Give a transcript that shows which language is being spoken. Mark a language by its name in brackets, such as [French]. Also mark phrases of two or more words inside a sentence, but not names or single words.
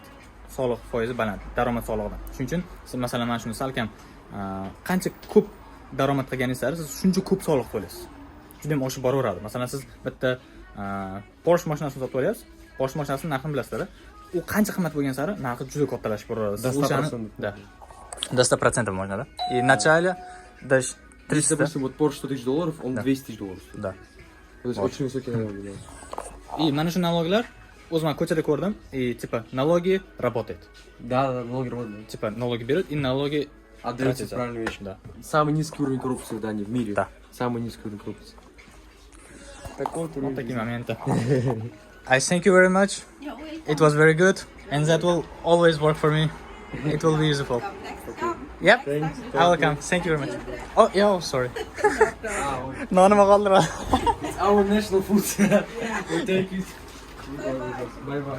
[Uzbek] Soliq foizi baland, daromad solig'idan. Shuning uchun siz masalan mana shuni salkam qancha ko'p daromad qilganingiz sari siz shuncha ko'p soliq to'laysiz. Juda ham oshib boraveradi. Masalan siz bitta Porsche mashinasini sotib olyapsiz. Porsche mashinasining narxini bilasizlar. U qancha qimmat bo'lgan sari narxi juda kattalashib boraveradi. Siz o'shani [Russian] до 100% можно, да? И в начале даже 300. Допустим, вот Porsche 100 000 долларов, он Да. 200 000 долларов стоит. Да. То есть очень высокие налоги, да. [Uzbek] И mana shu налогlar o'zim ko'chada ko'rdim. [Russian] И типа налоги работают. Да, налоги работают. Типа налоги берут и налоги Отдаются тратятся. правильную вещь. Да. Самый низкий уровень коррупции в Дании, в мире. Да. Самый низкий уровень коррупции. Вот такие моменты. [English] I thank you very much. It was very good, and that will always work for me. It will be useful. Yep, I will come. Thank you very much. Oh, yeah, oh, sorry. No, [Uzbek] nima qoldiradi. [English] It's our national food. We'll take it. Bye bye.